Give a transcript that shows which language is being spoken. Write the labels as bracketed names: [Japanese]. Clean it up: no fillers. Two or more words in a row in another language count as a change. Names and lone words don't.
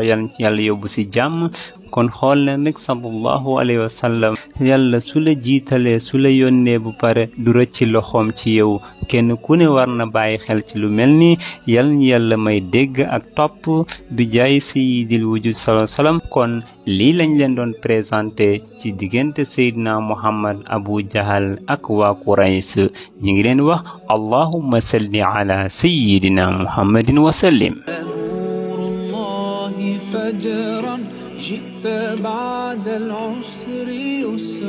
[Wolof] yàlla yóbbu ci jàmm kon xool leen rek [Arabic] صلى الله عليه وسلم [Wolof] yàlla su la jiitalee su la yónnee bu pare du rëcc loxoom ci yow kenn ku ne war na bàyyi xel ci lu mel ni yàlla may dégg ak topp bi jaay [Arabic] سيد الوجود صلى الله عليه وسلم [Wolof] kon lii lañ leen doon présenté ci diggante Seydina Muhammad Abu Jahal ak waa Quraysh ñi ngi leen wax [Arabic] اللهم صل على سيدنا محمد وسلم نور الله فجرا جئت بعد العسر